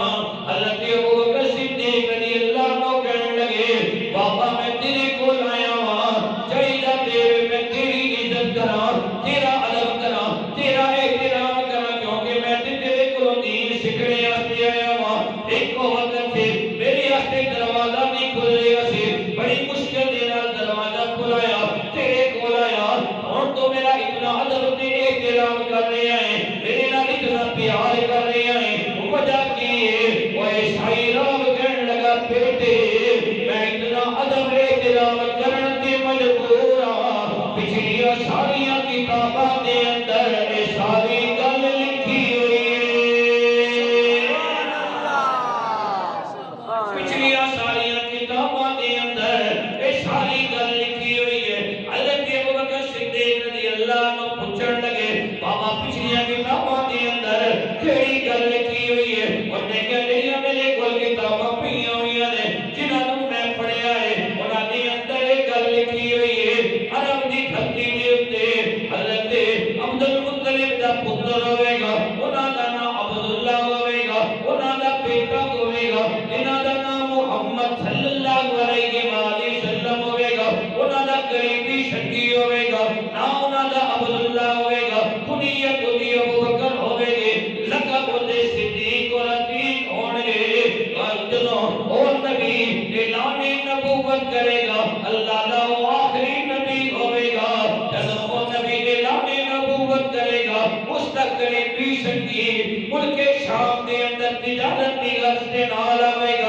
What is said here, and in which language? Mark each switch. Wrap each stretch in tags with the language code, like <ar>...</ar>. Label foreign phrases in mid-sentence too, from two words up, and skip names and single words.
<pa>حضرت ابوبکر صدیق</pa> <ar>رضی اللہ عنہ</ar> <pa>کہنے لگے بابا میں تیرے کو آیا ہوں، چاہیے تیرے میں تیری عزت کراں، تیرا ادب کراں، تیرا احترام کراں، کیونکہ میں تیرے کو دین سکھنے واسطے آیا ہوں۔ ایک وقت سے میرے واسطے دروازہ نہیں کھل رہا سی، بڑی مشکل دے نال دروازہ کھلایا، تیرے کو آیا اور تو میرا اتنا ادب تے احترام کر رہے ہیں، میرے نال اتنا پیار کر رہے ہیں، وجہ کی ہے؟ وہ عیسائی رب کہنے لگا بیٹے میں اتنا ادب احترام کرن تے مجبور ہاں، پچھلیاں ساریاں کتاباں دے اندر اے ساری گل لکھی ہوئی ہے، پچھلیاں ساریاں کتاباں دے اندر اے ساری گل لکھی ہوئی ہے۔ حضرت ابوبکر صدیق</pa> <ar>رضی اللہ عنہ</ar> <pa>پوچھن لگے بابا پچھلیاں کتاباں دے اندر کیڑی گل لکھی ہوئی ہے؟ انہوں نے کہا جڑیاں میرے کول کتاباں پئیاں ہوئیاں نے جنہاں نوں میں پڑھیا ہے انہاں دے اندر ایک گل لکھی ہوئی ہے عرب دی دھرتی دے اوتے حضرت عبد المطلب دا پتر ہوے گا، انہاں دا نام عبداللہ ہوے گا، انہاں دا بیٹا ہوے گا جنہاں دا نام محمد</pa> <ar>صلی اللہ علیہ وآلہ وسلم</ar> <pa>ہوے گا، انہاں دا قریبی سنگی ہوے گا، نام انہاں دا عبداللہ ہوے گا، کنیت دی ابوبکر ہوے گی، لقب دے صدیق اور عتیق ہون گے۔ جدوں او نبی اعلان نبوت کرے گا اللہ دا وہ آخری نبی ہوے گا، جدوں وہ نبی اعلان نبوت کرے گا اس دا قریبی سنگی ملک شام دے اندر تجارت دی غرض دے نال آوے گا۔</pa>